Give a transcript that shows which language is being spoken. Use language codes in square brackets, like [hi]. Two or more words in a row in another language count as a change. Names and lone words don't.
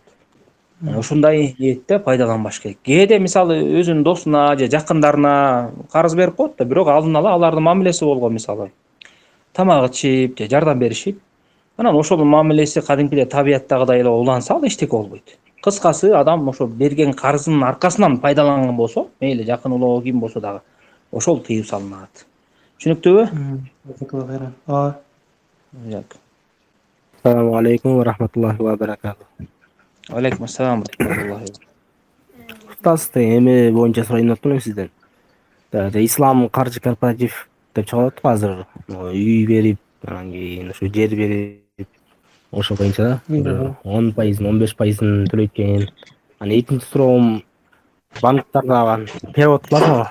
[ky] Ушундай ниетте пайдаланбаш керек. Кээде мисалы өзүнүн досуна же жакындарына карыз берип коет да, бирок алдын ала алардын мамилеси болгон, мисалы тамак ичип же жардам беришип, анан ошонун мамилеси кадимкидей табияттагыдай эле уланса, ал эчтеке болбойт. Кыскасы, адам ошо берген карызынын аркасынан пайдаланган болсо, мейли жакын улоо ким болсо дагы, ошол тыюу салынат. Түшүнүктүүбү? [ar] السلام عليكم ورحمة الله وبركاته. عليكم السلام ورحمة الله. [ky] Ustaz, эми боюнча сурайын деп атам сизден. Ислам каржы корпоратив деп чыгып атат азыр. Үй берип, анан кийин ошо жер берип, ошо боюнча да 10%, 15%ын төлөйт экен. Анан экинчи суроом, банктарда перевод кыласыңбы?